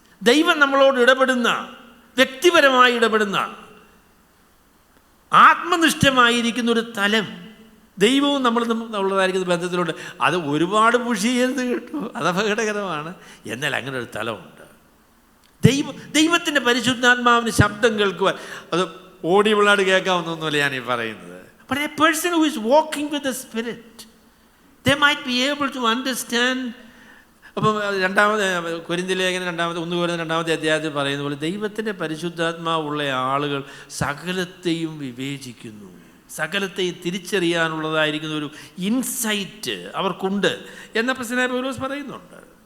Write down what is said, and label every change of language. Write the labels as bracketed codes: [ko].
[ml] ദൈവം നമ്മളോട് ഇടപെടുന്ന, വ്യക്തിപരമായി ഇടപെടുന്ന, ആത്മനിഷ്ഠമായിരിക്കുന്ന ഒരു തലം ദൈവവും നമ്മളുള്ളതായിരിക്കുന്ന ബന്ധത്തിലുണ്ട്. അത് ഒരുപാട് പുഷ് ചെയ്യരുത് കേട്ടോ, അത് അപകടകരമാണ്. എന്നാൽ അങ്ങനെ ഒരു തലമുണ്ട്. ദൈവത്തിൻ്റെ പരിശുദ്ധാത്മാവിന് ശബ്ദം കേൾക്കുവാൻ, അത് ഓഡിയബിളായിട്ട് കേൾക്കാവുന്നൊന്നുമല്ല ഞാൻ ഈ പറയുന്നത്. [en] But a person who is walking with the Spirit, they might be able to understand. [ml] അപ്പം 2 കൊരിന്ത്യർ ലേഖനം 1 കൊരിന്ത്യർ 2-ാമത്തെ അധ്യായത്തിൽ പറയുന്ന പോലെ ദൈവത്തിൻ്റെ പരിശുദ്ധാത്മാവുള്ള ആളുകൾ സകലത്തെയും വിവേചിക്കുന്നു, സകലത്തെയും തിരിച്ചറിയാനുള്ളതായിരിക്കുന്ന ഒരു ഇൻസൈറ്റ് അവർക്കുണ്ട് എന്ന അപ്പോസ്തലനായ പൗലോസ് പറയുന്നുണ്ട്.